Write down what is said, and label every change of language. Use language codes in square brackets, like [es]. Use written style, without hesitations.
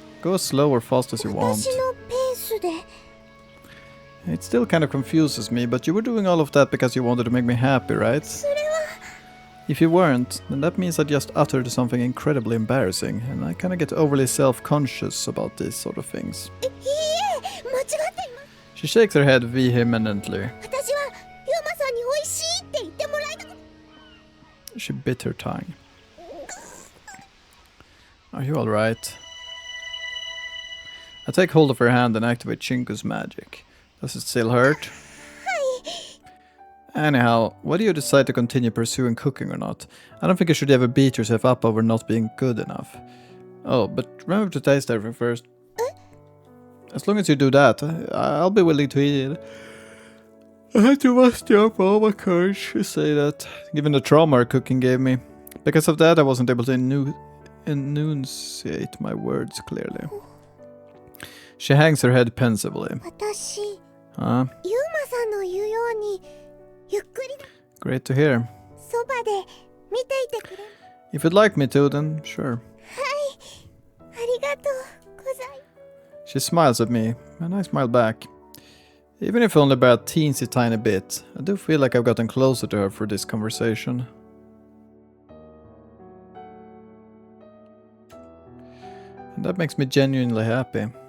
[en] Go as slow or fast as you want. [ja] 私のペースで。 [en] It still kind of confuses me, but you were doing all of that because you wanted to make me happy, right? [ja] それは。 [en] If you weren't, then that means I just uttered something incredibly embarrassing, and I kinda get overly self-conscious about these sort of things. [ja] いいえ、間違っています。 [en] She shakes her head vehemently. [ja] 私はユマさんに美味しいって言ってもらいたく。 [en] She bit her tongue. Are you alright? I take hold of her hand and activate Chinku's magic. Does it still hurt? Anyhow, whether you decide to continue pursuing cooking or not, I don't think you should ever beat yourself up over not being good enough. Oh, but remember to taste everything first. As long as you do that, I'll be willing to eat it. I had to muster up all my courage to say that, given the trauma our cooking gave me. Because of that, I wasn't able to enunciate my words clearly. She hangs her head pensively. [ja] 私、ユ [en] Huh? [ja] マさんの言うようにゆっくり [en] Great to hear. [ja] そばで見ていてくれ。 [en] If you'd like me to, then sure. [ja] ありがとうございます。 [en] She smiles at me, and I smile back. Even if only by a teensy tiny bit, I do feel like I've gotten closer to her for this conversation. And that makes me genuinely happy.